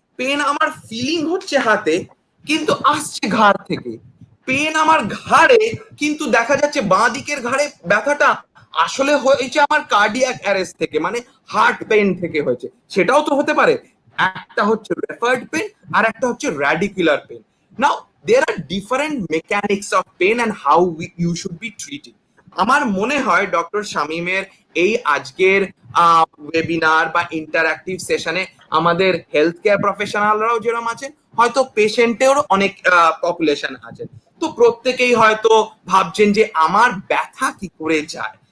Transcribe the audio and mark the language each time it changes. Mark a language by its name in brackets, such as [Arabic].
[Bangla] Pen আমার feeling হচ্ছে হাতে, কিন্তু আসছে ঘাড় থেকে। পেন আমার ঘাড়ে, কিন্তু দেখা যাচ্ছে বাঁ দিকের ঘাড়ে ব্যথাটা আসলে হয়েছে আমার কার্ডিয়াক অ্যারেস্ট থেকে, মানে হার্ট পেন থেকে হয়েছে, সেটাও তো হতে পারে। একটা হচ্ছে রেফার্ড পেন আর একটা হচ্ছে র্যাডিকুলার pen. [English] Now there are different mechanics of pain and how you should be treated. [Bangla] আমার মনে হয় ডক্টর শামীমের এই আজকের ওয়েবিনার বা ইন্টারঅ্যাক্টিভ সেশনে আমাদের হেলথ কেয়ার প্রফেশনালরাও যেরকম আছেন, হয়তো পেশেন্টেরও অনেক পপুলেশন আছে, তো প্রত্যেকেই হয়তো ভাবছেন যে আমার ব্যথা কি করে যায়।